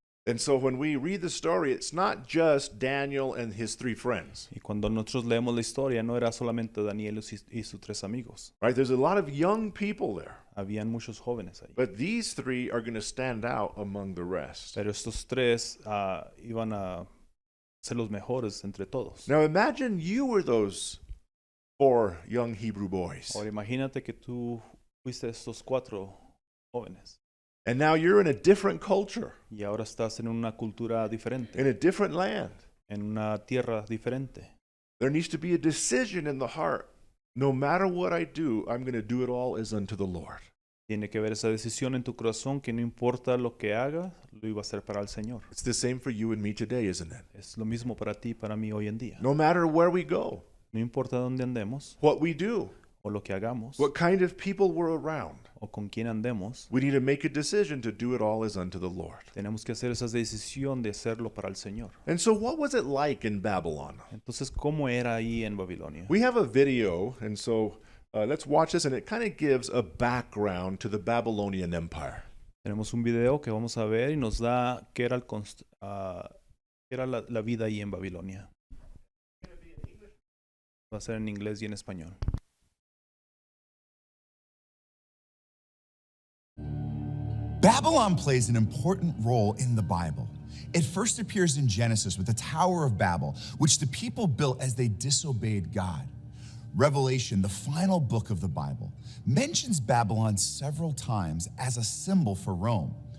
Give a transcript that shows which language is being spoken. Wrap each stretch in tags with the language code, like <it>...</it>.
<en>And so when we read the story, it's not just Daniel and his three friends,</en> <es>Y cuando nosotros leemos la historia, no era solamente Daniel y sus tres amigos.</es> <en>right? There's a lot of young people there,</en> <es>Habían muchos jóvenes ahí.</es> <en>but these three are going to stand out among the rest.</en> <es>Pero estos tres iban a ser los mejores entre todos.</es> <en>Now imagine you were those four young Hebrew boys,</en> <es>Ahora imagínate que tú fuiste estos cuatro jóvenes</es> <en>and now you're in a different culture,</en> <es>y ahora estás en una cultura diferente,</es> <en>in a different land.</en> <es>en una tierra diferente.</es> <en>There needs to be a decision in the heart. No matter what I do, I'm going to do it all as unto the Lord.</en> <es>Tiene que haber esa decisión en tu corazón que no importa lo que haga, lo iba a hacer para el Señor.</es> <en>It's the same for you and me today, isn't it?</en> <es>Es lo mismo para ti y para mí hoy en día.</es> <en>No matter where we go,</en> <es>No importa dónde andemos</es> <en>what we do,</en> <es>o lo que hagamos</es> <en>what kind of people we're around,</en> <es>o con quién andemos,</es> <en>we need to make a decision to do it all as unto the Lord.</en> <es>tenemos que hacer esa decisión de hacerlo para el Señor.</es> <en>And so what was it like in Babylon?</en> <es>Entonces, ¿cómo era ahí en Babilonia?</es> <en>We have a video, and so let's watch this, and it kind of gives a background to the Babylonian Empire.</en> <es>Tenemos un video que vamos a ver y nos da qué era, qué era la vida ahí en Babilonia. Va a ser en inglés y en español.</es> <en>Babylon plays an important role in the Bible. It first appears in Genesis with the Tower of Babel, which the people built as they disobeyed God. Revelation, the final book of the Bible, mentions Babylon several times as a symbol for Rome.</en>